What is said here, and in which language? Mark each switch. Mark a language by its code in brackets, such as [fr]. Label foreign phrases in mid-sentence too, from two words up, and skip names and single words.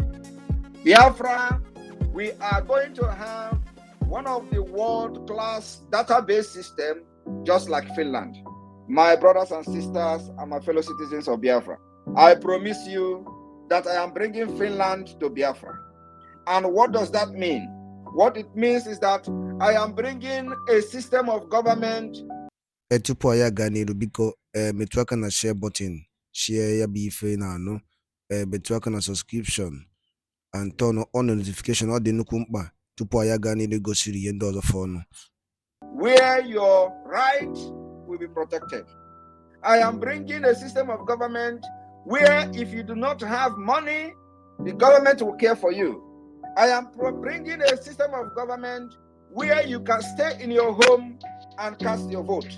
[en] Biafra, we are going to have one of the world-class database systems, just like Finland. My brothers and sisters and my fellow citizens of Biafra, I promise you that I am bringing Finland to Biafra. And what does that mean? What it means is that I am bringing a system of government. [ig] Tupu ya gaa n'iru, biko metụ aka na [en] share button, [ig] share ya bụ ife na anụ, metụ aka na [en] subscription and turn on notification. [ig] Ọ dị nnukwu mkpa tupu ya gaa n'iru gosiri ihe ndị ọzọ fọnụ. [en] Where your right will be protected. I am bringing a system of government where if you do not have money, the government will care for you. I am bringing a system of government where you can stay in your home and cast your vote.